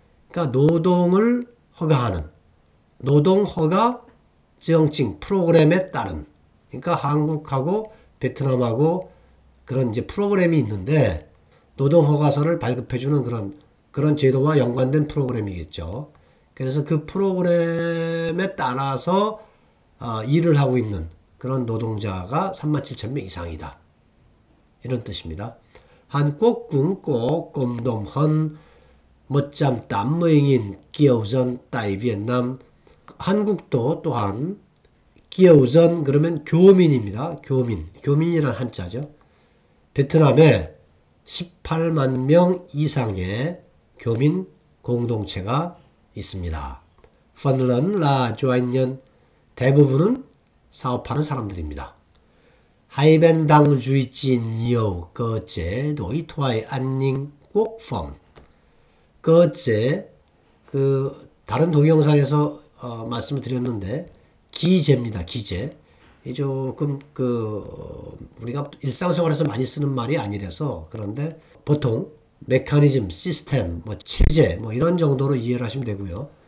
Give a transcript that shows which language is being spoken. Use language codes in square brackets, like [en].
[ko] 그러니까 노동을 허가하는 노동 허가 정칭 프로그램에 따른, 그러니까 한국하고 베트남하고 그런 이제 프로그램이 있는데 노동 허가서를 발급해주는 그런 제도와 연관된 프로그램이겠죠. 그래서 그 프로그램에 따라서 일을 하고 있는 그런 노동자가 37,000명 이상이다. 이런 뜻입니다. [vi] 한국 cũng có cộng đồng hơn 180.000 kiều dân tại Việt Nam. [ko] 한국도 또한 기여전 그러면 교민입니다. 교민이란 한자죠. 베트남에 18만 명 이상의 교민 공동체가 있습니다. [vi] phần lớn là doanh nhân, [ko] 대부분은 사업하는 사람들입니다. [vi] Hai bên đang duy trì nhiều cơ chế đối thoại an ninh quốc phòng. [ko] cơ chế, 다른 동영상에서 말씀을 드렸는데 기제입니다. 기제. 이 조금 우리가 일상생활에서 많이 쓰는 말이 아니라서 그런데 보통 메커니즘, 시스템, 체제 이런 정도로 이해를 하시면 되고요.